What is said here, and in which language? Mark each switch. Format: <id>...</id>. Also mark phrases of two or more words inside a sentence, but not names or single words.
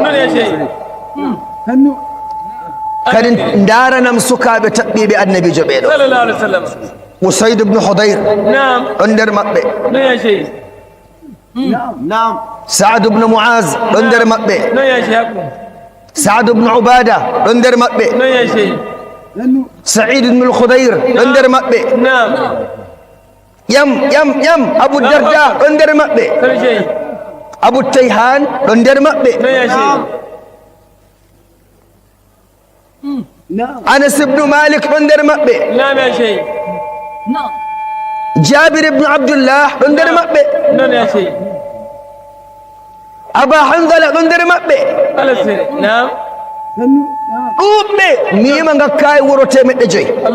<ff>kadi daranam sukaɓe taɓɓiɓe annabijo ɓeɗo Usayd ibn Hudayr ɗon nder maɓɓe Sa'd ibn Mu'az ɗon nder maɓɓe Sa'd ibn Ubada ɗon nder maɓɓe Sa'id ibn al-Khudayr ɗon nder maɓɓe yam Abu Darda ɗon nder maɓɓe Abu Tayhan ɗon nder maɓɓe Anas ibn Malik ɗon nder maɓɓe Jabir ibn Abdullah ɗon nder maɓɓe Aba Hanzala ɗon nder maɓɓe ɗuɓɓe miima ngakkayi wuro temeɗɗe 5</ff>